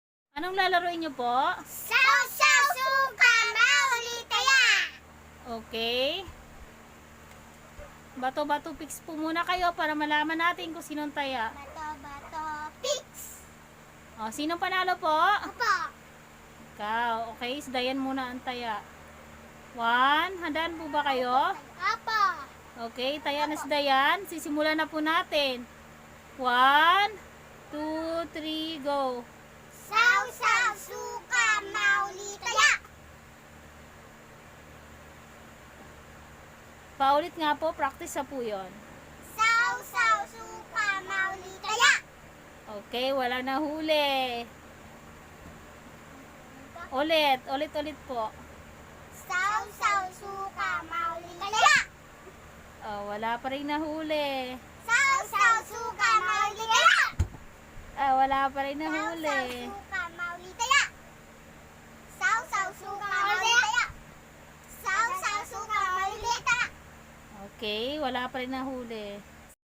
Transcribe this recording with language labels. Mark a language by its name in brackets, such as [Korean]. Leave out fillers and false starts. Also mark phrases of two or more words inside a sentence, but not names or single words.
[Filipino] Anong lalaroin nyo po? Saw-saw suka mauli taya. Okay. Bato-bato picks po muna kayo para malaman natin kung sinong taya. Bato-bato pix. O, sinong panalo po? Opo. Ikaw. Okay, isdayan muna ang taya. 1, handaan po ba kayo? Opo. Okay, taya na isdayan. Sisimulan na po natin. 1, 2, 3, go. Saw-saw suka mauli taya. Paulit nga po, practice na po yun. Saw-saw suka mauli taya. Okay, wala na huli. Ulit po. Saw-saw suka mauli taya. Oh, wala pa rin nahuli. Saw-saw suka mauli taya. Wala pa rin nahuli. Saw-saw suka mauli taya. Saw-saw suka mauli taya. Saw-saw suka mauli taya. Okay, wala pa rin nahuli.